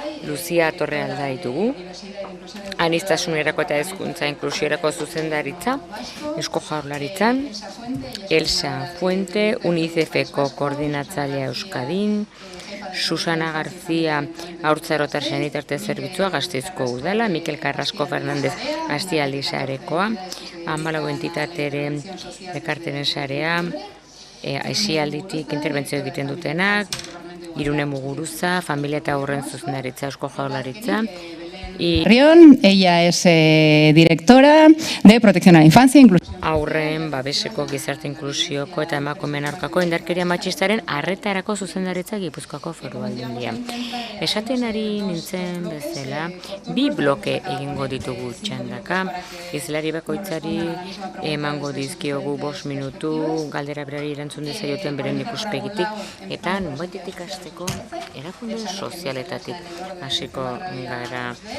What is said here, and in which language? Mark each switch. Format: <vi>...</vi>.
<eu>Luzia Torrealda ditugu, aniztasunerako eta hezkuntza inklusiorako zuzendaritza, Eusko Jaurlaritzan, Elsa Fuente, UNICEF-eko koordinatzailea Euskadin, Susana García, haurtzarotar sanitarte zerbitzua Gasteizko udala, Mikel Carrasco Fernandez Astialdi sarekoa, 14 entitateren elkarteren sarea, aisialditik interbentzio egiten dutenak, Irune Muguruza, familia eta haurren zuzendaritza Eusko Jaurlaritza.</eu> <es>Ella es directora de Protección a la Infancia.</es> <eu>Haurren, babeseko, gizarte inklusioko eta emakumeen aurkako indarkeria matxistaren arretarako zuzendaritza Gipuzkoako Foru Aldundia. Esaten ari nintzen bezala, 2 bloke egingo ditugu txandaka. Hizlari bakoitzari emango dizkiogu 5 minutu, galdera berari erantzun dizaioten beren ikuspegitik, eta nonbaitetik hasteko erakunde sozialetatik hasiko gara.</eu>